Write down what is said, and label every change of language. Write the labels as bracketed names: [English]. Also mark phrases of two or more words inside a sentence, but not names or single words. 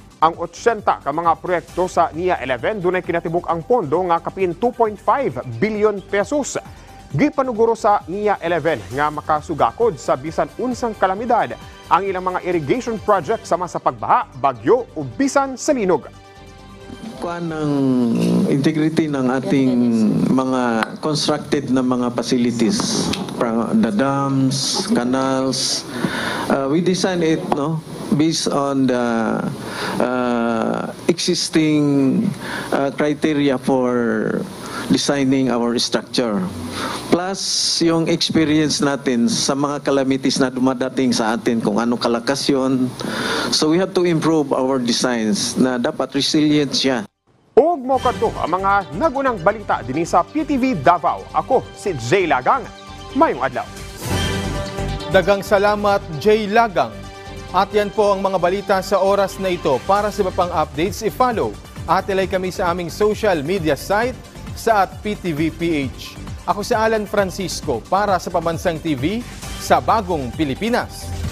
[Cebuano] Ang 80 ka mga proyekto sa NIA 11 dunay kinatibuk ang pondo nga kapin 2.5 billion pesos. Gipanuguro sa NIA 11 nga makasugakod sa bisan unsang kalamidad ang ilang mga [English] irrigation project [Cebuano] sama sa pagbaha, bagyo o bisan sa linog. [Filipino] Kuan ng integrity ng ating mga constructed na mga facilities, [English] the dams, canals. We design it based on the existing criteria for designing our structure. Plus, [Filipino] yung experience natin sa mga calamities na dumadating sa atin, kung ano kalakas yun. [English] So we have to improve our designs [Filipino] na dapat resilient siya. [Cebuano] Ug mo kadto ang mga nagunang balita dinhi sa PTV Davao. Ako si Jay Lagang. Mayong adlaw. Dagang salamat, Jay Lagang. [Filipino] At yan po ang mga balita sa oras na ito. Para sa iba pang updates, i-follow at ilike kami sa aming [English] social media site [Filipino] sa @PTVPH. Ako si Alan Francisco para sa Pambansang TV sa Bagong Pilipinas.